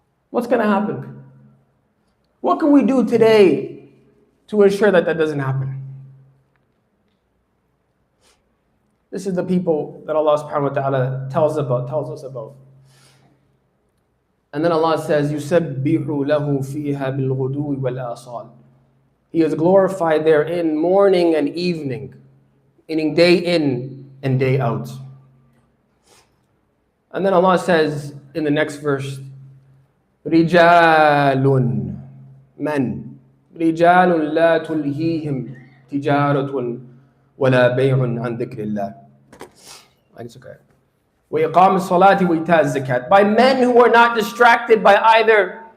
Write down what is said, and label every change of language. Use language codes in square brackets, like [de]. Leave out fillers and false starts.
[en] What's going to happen? What can we do today to ensure that that doesn't happen? This is the people that Allah subhanahu wa ta'ala tells us about. And then Allah says, [ar] يُسَبِّحُ لَهُ فِيهَا بِالْغُدُوِّ وَالْآصَالِ. He is glorified therein morning and evening, meaning day in and day out. [en] And then Allah says in the next verse, [ar] رِجَالٌ [en] men, [ar] رِجَالٌ لَا تُلْهِيهِمْ تِجَارَةٌ وَلَا بَيْعٌ عَنْ ذِكْرِ اللَّهِ. [en] It's okay. [ar] وَإِقَامِ الصَّلَاةِ وَإِيتَاءِ الزَّكَاةِ. [en] By men who are not distracted by either